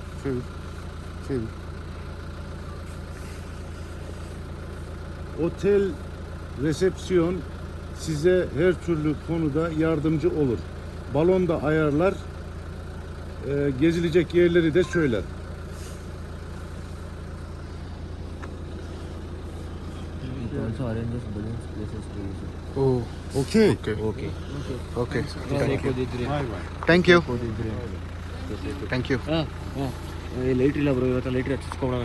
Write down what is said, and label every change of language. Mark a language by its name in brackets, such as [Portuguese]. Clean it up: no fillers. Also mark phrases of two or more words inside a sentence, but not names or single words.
[Turkish] Otel resepsiyon size her türlü konuda yardımcı olur. Balon da ayarlar, gezilecek yerleri de söyler. ಓ Okey. [Kannada] ಓಕೆ [Turkish] Bay bay. [English] thank you. [Kannada] ಲೈಟ್ ಇಲ್ಲ ಬ್ರೋ, ಇವತ್ತು ಲೈಟ್ ಹಚ್ಚಿಸ್ಕೊಬೋಣ.